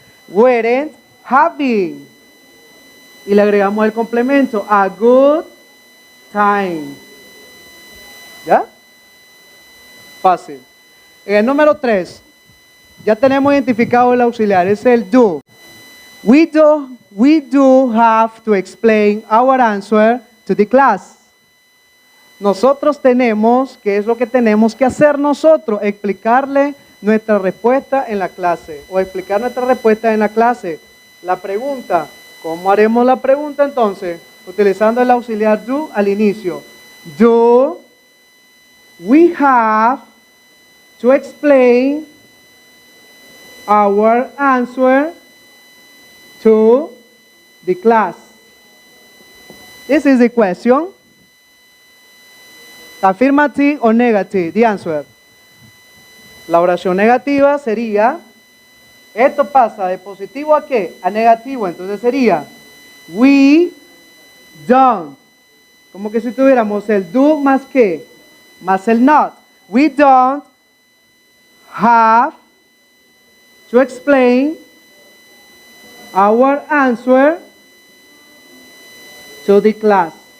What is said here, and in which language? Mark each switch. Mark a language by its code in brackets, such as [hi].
[en] Weren't having. [es] Y le agregamos el complemento, [en] a good time. [es] ¿Ya? Fácil. En el número 3, ya tenemos identificado el auxiliar, es el do. [en] We do have to explain our answer to the class. [es] Nosotros tenemos, ¿qué es lo que tenemos que hacer nosotros? Explicarle nuestra respuesta en la clase, o explicar nuestra respuesta en la clase. La pregunta, ¿cómo haremos la pregunta entonces? Utilizando el auxiliar do al inicio. [en] Do we have to explain our answer to the class? This is the question. Affirmative or negative, the answer. [es] La oración negativa sería, esto pasa de positivo a ¿qué? A negativo, entonces sería, [en] we don't. [es] Como que si tuviéramos el do más ¿qué? Más el not. [en] We don't have to explain our answer to the class.